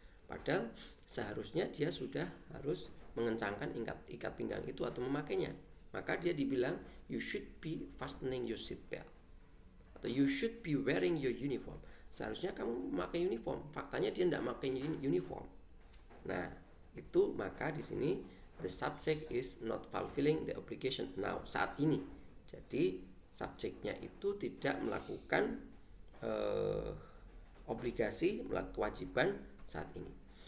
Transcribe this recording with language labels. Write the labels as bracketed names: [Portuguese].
[Indonesian] Padahal seharusnya dia sudah harus mengencangkan ikat pinggang itu atau memakainya. Maka dia dibilang [English] you should be fastening your seat belt [Indonesian] atau [English] you should be wearing your uniform. [Indonesian] Seharusnya kamu memakai uniform. Faktanya dia tidak memakai uniform. Nah, itu maka di sini [English] the subject is not fulfilling the obligation now, [Indonesian] saat ini. Jadi subjeknya itu tidak melakukan obligasi, melakukan kewajiban saat ini.